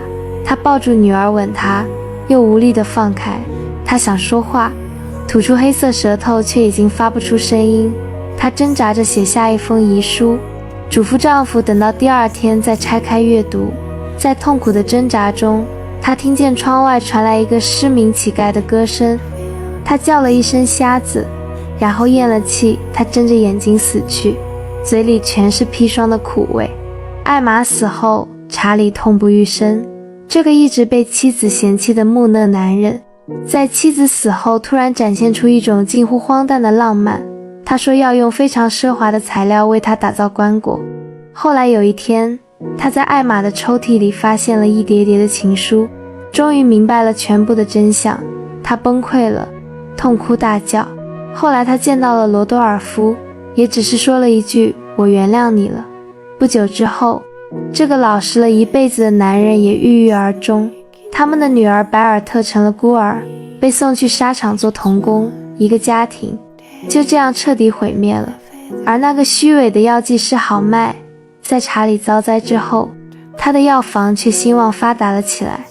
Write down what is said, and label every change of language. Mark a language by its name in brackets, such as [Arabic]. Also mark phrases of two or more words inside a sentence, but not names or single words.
[Chinese] 她抱住女兒吻她，又無力地放開。她想說話，吐出黑色舌頭，卻已經發不出聲音。她掙扎着寫下一封遺書，囑咐丈夫等到第二天再拆開閱讀。在痛苦的掙扎中，她聽見窗外傳來一個失明乞丐的歌聲。她叫了一聲瞎子，然後嚥了氣。她睜着眼睛死去，嘴裡全是砒霜的苦味。艾瑪死後，查理痛不欲生。這個一直被妻子嫌棄的木訥男人，在妻子死後突然展現出一種近乎荒誕的浪漫。他說要用非常奢華的材料為他打造棺椁。後來有一天，他在艾瑪的抽屜裡發現了一疊疊的情書，終於明白了全部的真相。他崩潰了，痛哭大叫。後來他見到了羅多爾夫，也只是說了一句“我原諒你了”。不久之後，這個老實了一輩子的男人也鬱鬱而終。他們的女兒白爾特成了孤兒，被送去紗廠做童工，一個家庭就這樣徹底毀滅了。而那個虛偽的藥劑師好麥，在查理遭災之後，他的藥房卻興旺發達了起來。